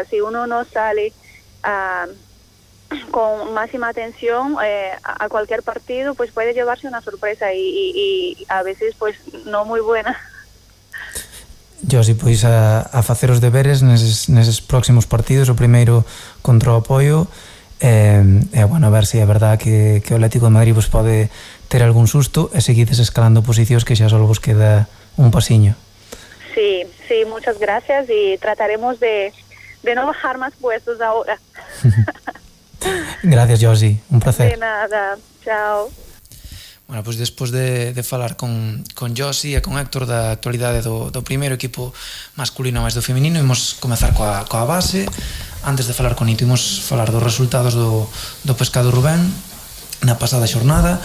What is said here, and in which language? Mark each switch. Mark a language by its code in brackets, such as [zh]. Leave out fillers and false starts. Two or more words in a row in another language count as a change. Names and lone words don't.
[es] Si uno no sale con máxima atención a cualquier partido, pues puede llevarse una sorpresa, y a veces pues no muy buena. Josi, [gl] pois a facer os deberes neses próximos partidos, o primeiro contra o Apoio, bueno, a ver se é verdad que o Atlético de Madrid vos pode ter algún susto e seguides escalando posicións, que xa só vos queda un pasiño. [es] Sí, muchas gracias, y trataremos de no bajar más puestos ahora. Gracias, Josi, un placer. De nada, chao. [gl] Bueno, pois despois de falar con Josi e con Héctor da actualidade do primeiro equipo masculino máis do feminino, imos comezar coa base. Antes de falar con Nito, imos falar dos resultados do Pescado Rubén na pasada xornada.